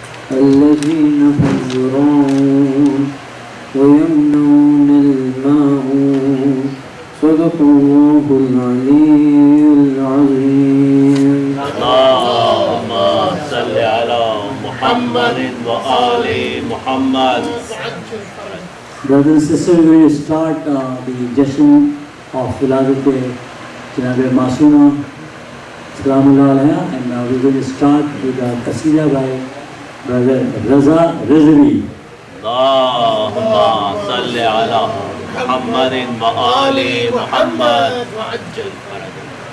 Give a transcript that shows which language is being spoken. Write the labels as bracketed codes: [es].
[ar] الذين هم يراءون ويمنعون الماعون صدق الله العلي العظيم. اللهم صل على محمد وآل محمد. [en] Brothers and sisters, we will start the Jashan of Wiladat Janab Masuma Salamullah Alaiha, and now we will start with the Qasida by Brother Raza Rizvi. [ar] اللهم صل على محمد وآل محمد وعجل فرجهم.